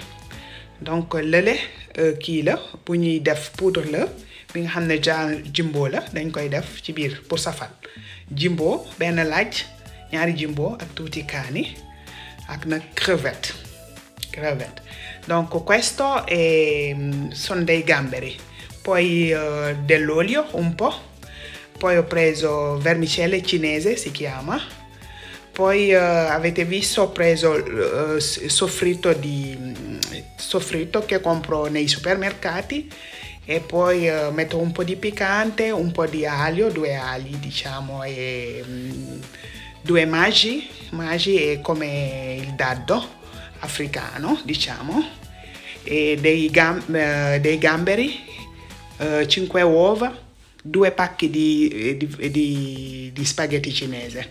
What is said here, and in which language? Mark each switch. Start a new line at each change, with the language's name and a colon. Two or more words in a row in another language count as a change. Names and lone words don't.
Wolof: Donc lele ki la bu ñuy def poudre la bi nga xamné jimbo la dañ koy def ci biir pour safal. Jimbo ben laaj, ñaari jimbo ak tuuti kaani ak nak crevette.
Italian: Donc questo sono dei gamberi. Poi dell'olio un po', poi ho preso vermicelle cinese, si chiama, poi avete visto ho preso soffritto che compro nei supermercati e poi metto un po' di piccante, un po' di aglio, 2 agli diciamo e 2 magi è come il dado africano diciamo e dei gamberi, 5 uova, 2 pacchi di spaghetti cinese.